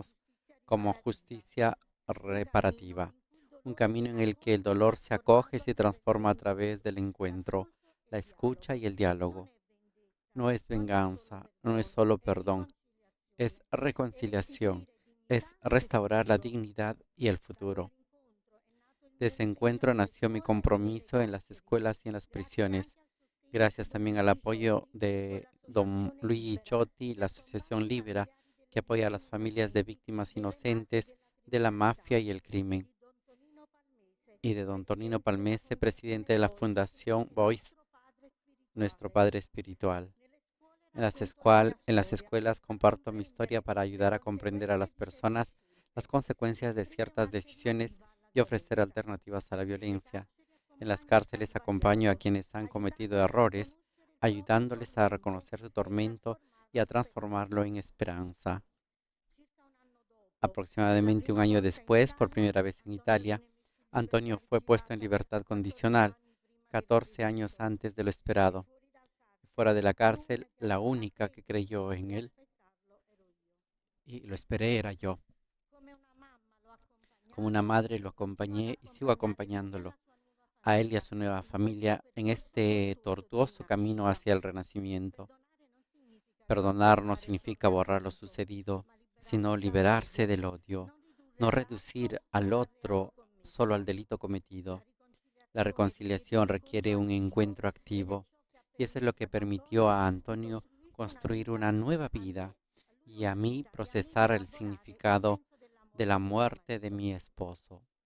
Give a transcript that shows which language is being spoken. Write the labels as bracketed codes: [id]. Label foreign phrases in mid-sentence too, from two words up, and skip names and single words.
[es] conocemos [it] giustizia [es] como [it] riparativa, [es] justicia [it] un cammino [es] reparativa, [it] in cui il [es] un [it] dolore [es] camino [it] viene [es] en el que el [it] accolto e [es] dolor se acoge y [it] trasformato [es] se [it] attraverso [es] transforma a través [it] l'incontro, [es] del encuentro, [it] l'ascolto e [es] la [it] il [es] escucha [it] dialogo. [es] y el [it] Non [es] diálogo. [it] è vendetta, [es] No es [it] non è solo [es] venganza, no es [it] perdono, [es] solo [it] è [es] perdón, es [it] riconciliazione, è [es] reconciliación, [it] restituire [es] es [it] dignità e [es] restaurar la [it] futuro. [es] dignidad y el [it] Da [es] futuro. [it] quell'incontro è nato il [es] De [it] mio [es] ese [it] impegno [es] encuentro [it] nelle [es] nació mi [it] scuole e nelle [es] compromiso en las [it] carceri, [es] escuelas y en las [it] grazie [es] prisiones. [it] anche al sostegno di [es] Gracias [it] don [es] también al [it] Luigi [es] apoyo [it] Ciotti con [es] de don [it] l'associazione [es] Luigi [it] Libera, [es] Chotti, [it] che [es] la [it] ha fondato [es] Asociación [it] i [es] Libera, [it] familiari [es] que [it] delle [es] apoya a las [it] vittime [es] familias de [it] innocenti, [es] víctimas [it] delle mafie [es] inocentes [it] della [es] de la [it] criminalità, [es] mafia y el crimen, [it] di don Tonino Palmese, [es] y de don Tonino [it] presidente della [es] Palmese, [it] Fondazione [es] presidente de la [it] Voice, [es] Fundación [it] il [es] Voice, [it] nostro padre [es] nuestro [it] spirituale. [es] Padre Espiritual. [it] Nelle scuole racconto la mia [es] En las [it] storia [es] escuelas [it] per [es] comparto mi historia [it] comprendere [es] para [it] le [es] ayudar a comprender a [it] conseguenze [es] las [it] di certe [es] personas las [it] scelte, [es] consecuencias de [it] offrire [es] ciertas decisiones [it] un'alternativa alla [es] y ofrecer [it] violenza. [es] alternativas a la [it] Nelle [es] violencia. [it] carceri [es] En las [it] accompagno chi ha [es] cárceles acompaño a [it] sbagliato, [es] quienes han cometido [it] aiutandoli a [es] errores, [it] riconoscere il proprio [es] ayudándoles a [it] tormento [es] reconocer su [it] e [es] tormento y [it] trasformarlo [es] a [it] in [es] transformarlo [it] speranza. [es] en esperanza. [it] Circa un anno dopo, per la [es] Aproximadamente un [it] prima [es] año [it] volta in [es] después, por [it] Italia, [es] primera vez en [it] Antonio [es] Italia, [it] viene messo in libertà [es] Antonio fue puesto en [it] vigilata [es] libertad [it] 14 [es] condicional [it] anni prima del [es] 14 años [it] processo. [es] antes de lo [it] E [es] esperado. [it] fuori dal [es] Fuera [it] carcere, [es] de la cárcel, la [it] l'unica che [es] única que creyó en él [it] aspettarlo ero io. [es] y lo esperé era yo. [it] Come una mamma l'ho [es] Como una [it] accompagnato [es] madre lo [it] e continuo ad [es] acompañé y sigo [it] accompagnare lui e [es] acompañándolo, [it] la sua nuova [es] a él y a [it] famiglia [es] su nueva [it] in questo [es] familia, en [it] percorso [es] este [it] tortuoso di [es] tortuoso camino [it] rinascita. [es] hacia el [it] Perdonare [es] renacimiento. Perdonar no significa borrar lo sucedido, sino liberarse del odio, no reducir al otro solo al delito cometido. La reconciliación requiere un encuentro activo y eso es lo que permitió a Antonio construir una nueva vida y a mí procesar el significado de la muerte de mi esposo.